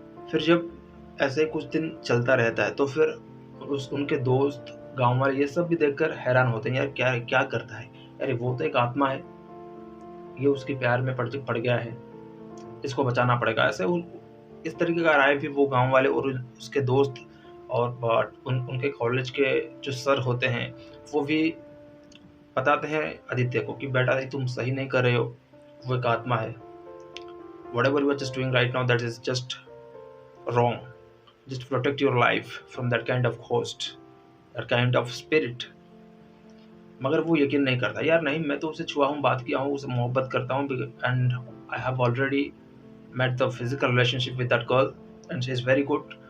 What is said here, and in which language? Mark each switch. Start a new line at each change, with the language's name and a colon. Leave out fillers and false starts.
Hindi: फिर जब ऐसे कुछ दिन चलता रहता है तो फिर उनके दोस्त, गांव वाले ये सब भी देखकर हैरान होते हैं. यार क्या क्या करता है, अरे वो तो एक आत्मा है, ये उसके प्यार में पड़ गया है, इसको बचाना पड़ेगा. ऐसे इस तरीके का राय भी वो गांव वाले और उसके दोस्त और उनके कॉलेज के जो सर होते हैं वो भी बताते हैं आदित्य को कि बेटा तुम सही नहीं कर रहे हो, वो एक आत्मा है.
English: whatever you are just doing right now, that is just wrong. Just protect your life from that kind of host, that kind of spirit.
Hindi: मगर वो यकीन नहीं करता. यार नहीं, मैं तो उसे छुआ हूँ, बात किया हूँ, उसे मोहब्बत करता हूँ
English: And I have already met the physical relationship with that girl and she is very good.